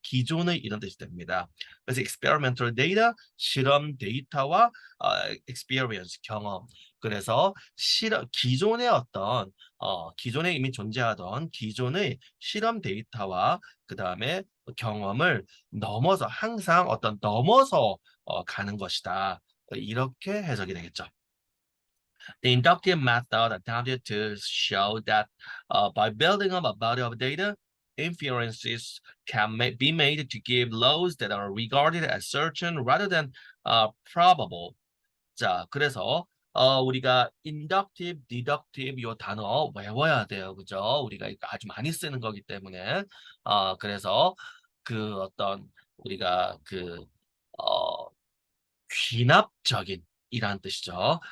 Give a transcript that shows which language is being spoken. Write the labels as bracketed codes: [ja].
[ko] 기존의 이런 뜻이 됩니다. 그래서 [en] experimental data, [ko] 실험 데이터와 experience, 경험. 그래서 기존의 어떤 기존에 이미 존재하던 기존의 실험 데이터와 그 다음에 경험을 넘어서 항상 어떤 넘어서 가는 것이다. 이렇게 해석이 되겠죠. [en] The inductive method attempted to show that by building up a body of data, inferences be made to give laws that are regarded as certain rather than probable. [ko] 자, 그래서 우리가 [en] inductive, deductive [ko] 요 단어 외워야 돼요. 그죠? 우리가 이거 아주 많이 쓰는 거기 때문에 그래서 그 어떤 우리가 어, 귀납적인 이란 뜻이죠.